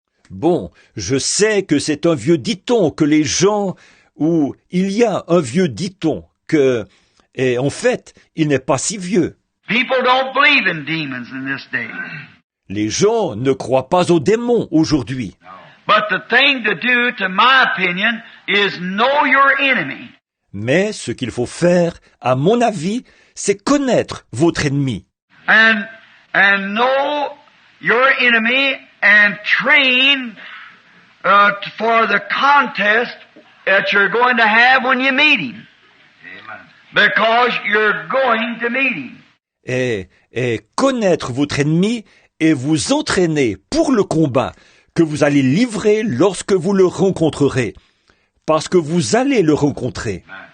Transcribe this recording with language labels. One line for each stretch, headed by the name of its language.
French: Bon, je sais que c'est un vieux dicton que les gens, ou il y a un vieux dicton que, et en fait, il n'est pas si vieux.
English: People don't believe in demons in this day.
French: Les gens ne croient pas aux démons aujourd'hui.
English: But the thing to do, to my opinion, is know your enemy.
French: Mais ce qu'il faut faire, à mon avis, c'est connaître votre ennemi.
English: And know your enemy and train for the contest that you're going to have when you meet him. Because you're going to meet him.
French: Et connaître votre ennemi et vous entraîner pour le combat que vous allez livrer lorsque vous le rencontrerez. Parce que vous allez le rencontrer.